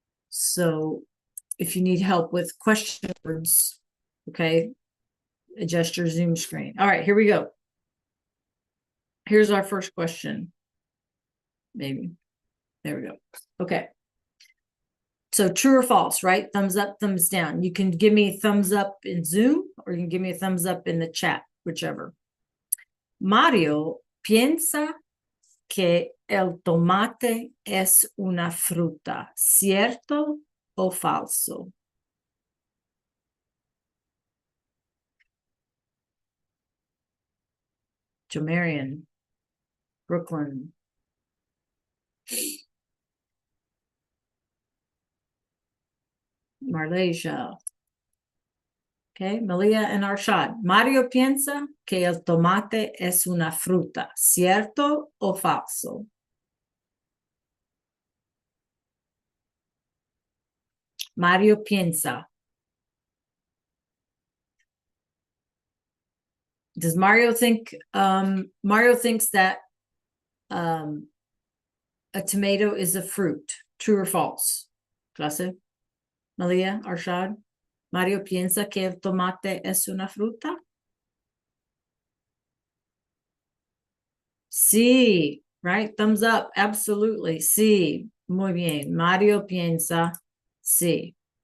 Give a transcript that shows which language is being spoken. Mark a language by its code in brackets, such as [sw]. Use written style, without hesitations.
[en] So if you need help with question words, okay, adjust your Zoom screen. All right, here we go. Here's our first question. Maybe. There we go. Okay. So true or false, right? Thumbs up, thumbs down. You can give me a thumbs up in Zoom or you can give me a thumbs up in the chat, whichever. [es] Mario piensa que el tomate es una fruta, ¿cierto o falso? Jamarian, Brooklyn. [en] Malaysia. Okay, Malia and Arshad. [es] Mario piensa que el tomate es una fruta, ¿cierto o falso? Mario piensa. [en] Does Mario think, Mario thinks that a tomato is a fruit, true or false? [es] Clase, Malia, Arshad. Mario piensa que el tomate es una fruta. [en] Sí, right? Thumbs up. Absolutely. Sí. [es] Muy bien. Mario piensa sí.